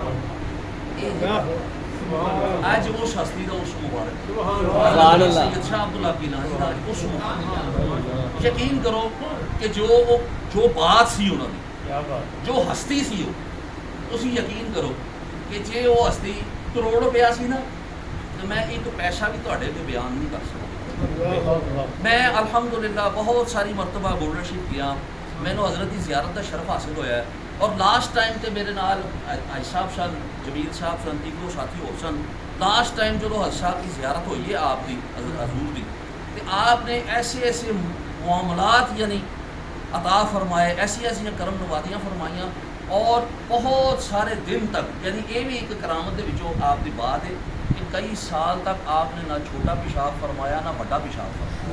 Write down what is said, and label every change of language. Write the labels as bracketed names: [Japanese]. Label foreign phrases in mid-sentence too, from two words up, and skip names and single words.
[Urdu] آج اس ہستی کا اس مبارک سید شاہ عبد اللہ گیلانی کا اس مبارک یقین کرو کہ جو بات سی انہوں نے جو ہستی سی وہ تسی یقین کرو کہ جے وہ ہستی کروڑ روپیہ سی نا تو میں ایک پیسہ بھی [Punjabi] تواڈے تے [Urdu] بیان نہیں کر سکتا میں الحمدللہ بہت ساری مرتبہ گولڈن شریف گیا مینوں حضرت کی زیارت کا شرف حاصل ہویا ہے اور [English] last time [Urdu] تے میرے نال حاج صاحب سن جمیل صاحب سن ایک دو ساتھی ہو سن [English] last time [Urdu] جو حاج صاحب کی زیارت ہوئی ہے آپ کی حضور کی تے آپ نے ایسے ایسے معاملات یعنی عطا فرمائے ایسی ایسی کرم نوازیاں فرمائیاں اور بہت سارے دن تک یعنی یہ بھی ایک کرامت دے وچوں آپ کی بات ہے کہ کئی سال تک آپ نے نہ چھوٹا پیشاب فرمایا نہ بڑا پیشاب فرمایا